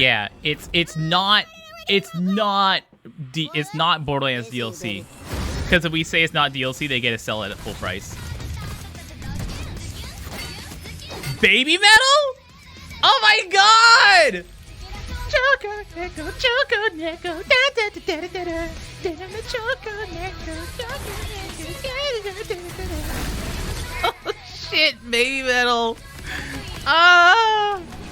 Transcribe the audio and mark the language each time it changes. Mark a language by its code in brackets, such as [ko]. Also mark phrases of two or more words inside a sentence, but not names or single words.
[en] Yeah, it's not Borderlands DLC. Because if we say it's not DLC, they get to sell it at full price. Baby metal? Oh my god! Choco Neko, Choco Neko, da da da da da da, Choco Neko, Choco Neko. Oh shit, baby metal. Ah.